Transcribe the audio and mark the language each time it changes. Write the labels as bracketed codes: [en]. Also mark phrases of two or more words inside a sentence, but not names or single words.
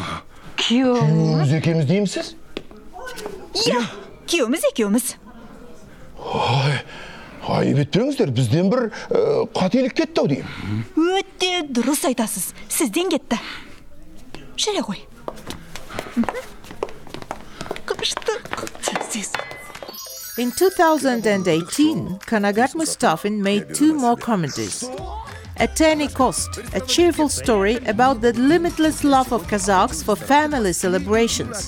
[kk] Күйеуміз екеуміз деймісіз? Иә, күйеуміз. Айып етпеңіздер, бізден бір қателік кетті ау деймін. Өте дұрыс айтасыз, сізден кетті. Жүре ғой. [en] In 2018, Kanagat Mustafin made 2 more comedies. At Any Cost, a cheerful story about the limitless love of Kazakhs for family celebrations.